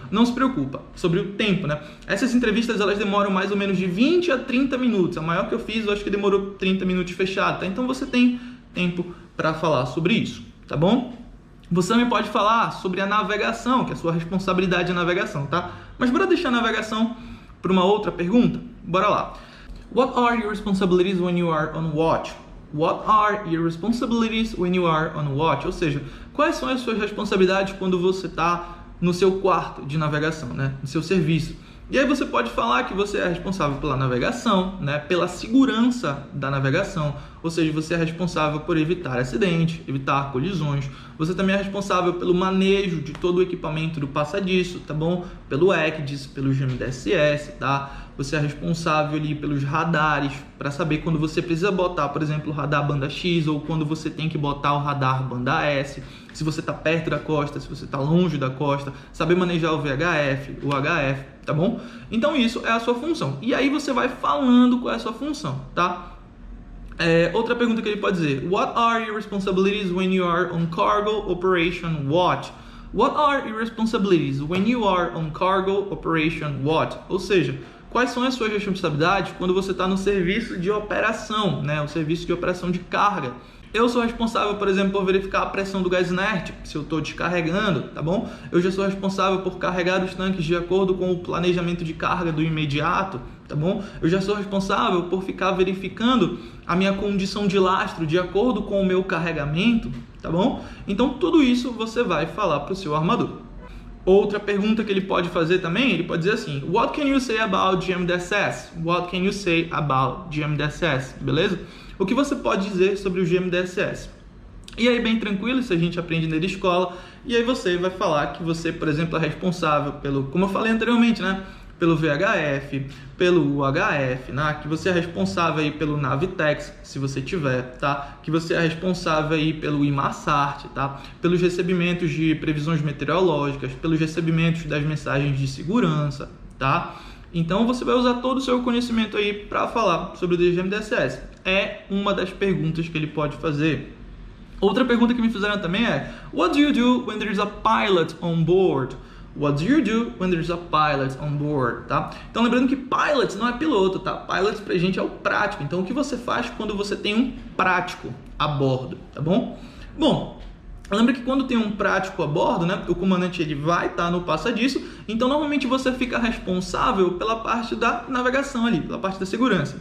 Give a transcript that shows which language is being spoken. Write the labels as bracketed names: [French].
[Portuguese] Não se preocupa sobre o tempo, né? Essas entrevistas elas demoram mais ou menos de 20 a 30 minutos. A maior que eu fiz, eu acho que demorou 30 minutos fechado, tá? Então você tem tempo para falar sobre isso, tá bom? Você também pode falar sobre a navegação, que é a sua responsabilidade de navegação, tá? Mas bora deixar a navegação para uma outra pergunta? Bora lá. [English] What are your responsibilities when you are on watch? What are your responsibilities when you are on watch? [Portuguese] Ou seja, quais são as suas responsabilidades quando você está no seu quarto de navegação, né? No seu serviço. E aí você pode falar que você é responsável pela navegação, né? Pela segurança da navegação, ou seja, você é responsável por evitar acidentes, evitar colisões. Você também é responsável pelo manejo de todo o equipamento do passadiço, tá bom? Pelo ECDIS, pelo GMDSS, tá? Você é responsável ali pelos radares, para saber quando você precisa botar, por exemplo, o radar banda X, ou quando você tem que botar o radar banda S, se você está perto da costa, se você está longe da costa, saber manejar o VHF, o HF, tá bom? Então isso é a sua função. E aí você vai falando qual é a sua função, tá? [English] Outra pergunta que ele pode dizer: What are your responsibilities when you are on cargo operation watch? What are your responsibilities when you are on cargo operation watch? [Portuguese] Ou seja, quais são as suas responsabilidades quando você está no serviço de operação, né? O serviço de operação de carga. Eu sou responsável, por exemplo, por verificar a pressão do gás inerte, se eu estou descarregando, tá bom? Eu já sou responsável por carregar os tanques de acordo com o planejamento de carga do imediato, tá bom? Eu já sou responsável por ficar verificando a minha condição de lastro de acordo com o meu carregamento, tá bom? Então, tudo isso você vai falar para o seu armador. Outra pergunta que ele pode fazer também, ele pode dizer assim: What can you say about GMDSS? [English] What can you say about GMDSS? [Portuguese] Beleza? O que você pode dizer sobre o GMDSS? E aí, bem tranquilo, isso a gente aprende na escola. E aí você vai falar que você, por exemplo, é responsável pelo, como eu falei anteriormente, né? Pelo VHF, pelo UHF, né? Que você é responsável aí pelo Navitex, se você tiver, tá? Que você é responsável aí pelo IMASART, tá? Pelos recebimentos de previsões meteorológicas, pelos recebimentos das mensagens de segurança, tá? Então você vai usar todo o seu conhecimento aí para falar sobre o GMDSS. É uma das perguntas que ele pode fazer. [English] Outra pergunta que me fizeram também é: What do you do when there's a pilot on board? What do you do when there's a pilot on board, tá? [Portuguese] Então lembrando que pilot não é piloto, tá? Pilot pra gente é o prático. Então o que você faz quando você tem um prático a bordo, tá bom? Bom, Lembra que quando tem um prático a bordo, né, o comandante ele vai estar no passadiço, então normalmente você fica responsável pela parte da navegação ali, pela parte da segurança.